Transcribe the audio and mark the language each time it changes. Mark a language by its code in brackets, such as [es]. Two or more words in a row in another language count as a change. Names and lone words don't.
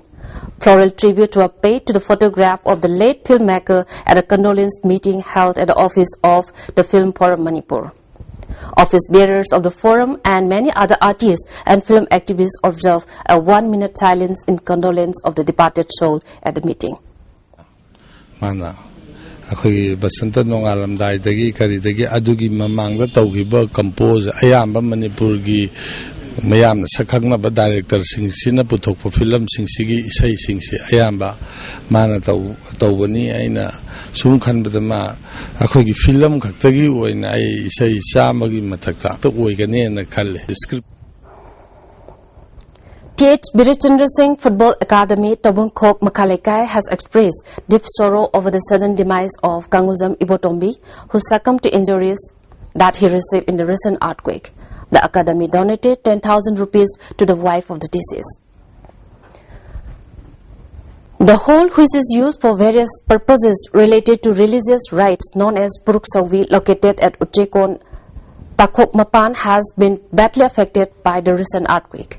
[en] Floral tribute were paid to the photograph of the late filmmaker at a condolence meeting held at the office of the Film Forum Manipur. Office bearers of the forum and many other artists and film activists observed a 1-minute silence in condolence of the departed soul at the meeting. [mni] Mana, akoi basanta nongalamdai dagi kari dagi adugi mamangda tawgiba compose ayamba Manipur gi mayamna sakhangna director singsina puthokpa film singsigi isai singsi ayamba mana tawbani aina sum khanbada ma akhogi film khaktagi oina ai isai chamagi mathakta to oigane na khalle script. [en] T.H. Birichandra Singh Football Academy Tabungkok Makalekai has expressed deep sorrow over the sudden demise of Kanguzam Ibotombi, who succumbed to injuries that he received in the recent earthquake. The academy donated 10,000 rupees to the wife of the deceased. The hall, which is used for various purposes related to religious rites known as Puruk Sawi, located at Uchekon, Takok Mapan, has been badly affected by the recent earthquake.